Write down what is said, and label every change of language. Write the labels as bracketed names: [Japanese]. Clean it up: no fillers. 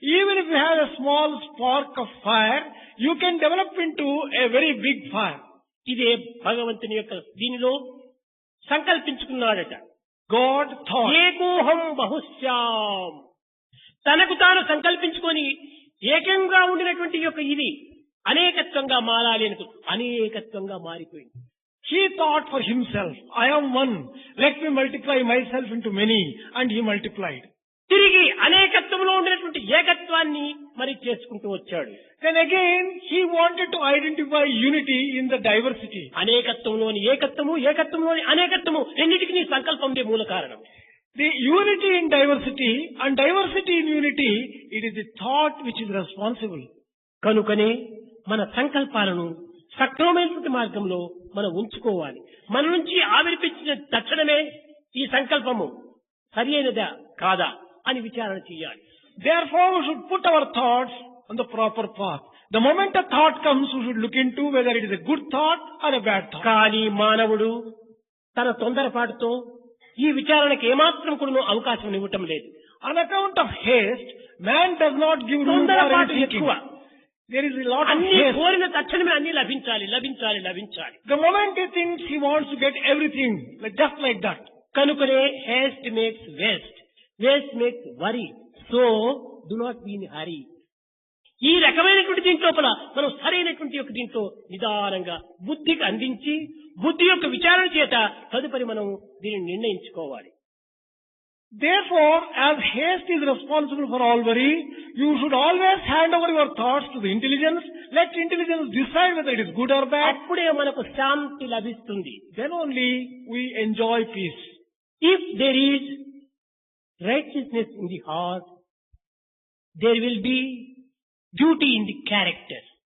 [English] Even if you have a small spark of fire, you can develop into a very big fire. [Telugu] ఇదే భగవంతుని యొక్క దీనిలో సంకల్పించుకున్నాడట. [English] God thought. [Sanskrit] ఏకోహం బహుశ్యాం. [Telugu] తనకు తాను సంకల్పించుకొని ఏకంగా ఉండినటువంటి యొక్క ఇది అనేకత్వంగా మారాలి అనుకు అనేకత్వంగా మారిపోయింది. [English] He thought for himself, I am one, let me multiply myself into many, and he multiplied. [Telugu] తిరిగి అనేకత్వంలో ఉండినటువంటి ఏకత్వాన్ని మరి చేసుకుంటూ వచ్చాడు. [English] Then again, he wanted to identify unity in the diversity. [Telugu] అనేకత్వంలోని ఏకత్వము, ఏకత్వంలోని అనేకత్వము రెండింటికి సంకల్పందే మూల కారణం. [English] The unity in diversity and diversity in unity, it is the thought which is responsible. [Telugu] కనుకనే మన సంకల్పాలను సక్రమమైనటువంటి మార్గంలో మనం ఉంచుకోవాలి. మన నుంచి ఆవిర్పించిన తక్షణమే ఈ సంకల్పము సరి అయినదా కాదా అని విచారణ చేయాలి. [English] Therefore, we should put our thoughts on the proper path. The moment a thought comes, we should look into whether it is a good thought or a bad thought. [Telugu] కానీ మానవుడు తన తొందరపాటుతో ఈ విచారణకు ఏమాత్రం కూడా అవకాశం ఇవ్వటం లేదు. [English] On account of haste, man does not give room for [Telugu] తొందరపాటు [English] any [Telugu] ఎక్కువ. [English] thinking. There is a lot of [Telugu] అన్ని [English] haste. [Telugu] కోరిన తక్షణమే అన్ని లభించాలి లభించాలి లభించాలి. [English] The moment he thinks, he wants to get everything, just like that. [Telugu] కనుకనే [English] haste makes waste, waste makes worry. So do not be in hurry. [Telugu] ఈ రకమైనటువంటి దీంట్లోపల మనం సరైనటువంటి యొక్క దీంట్లో నిదానంగా బుద్ధికి అందించి బుద్ధి యొక్క విచారణ చేత తదుపరి మనం దీనిని నిర్ణయించుకోవాలి. [English] Therefore, as haste is responsible for all worry, you should always hand over your thoughts to the intelligence. Let intelligence decide whether it is good or bad. [Telugu] అప్పుడే మనకు శాంతి లభిస్తుంది. [English] Then only we enjoy peace. If there is righteousness in the heart, there will be beauty in the character.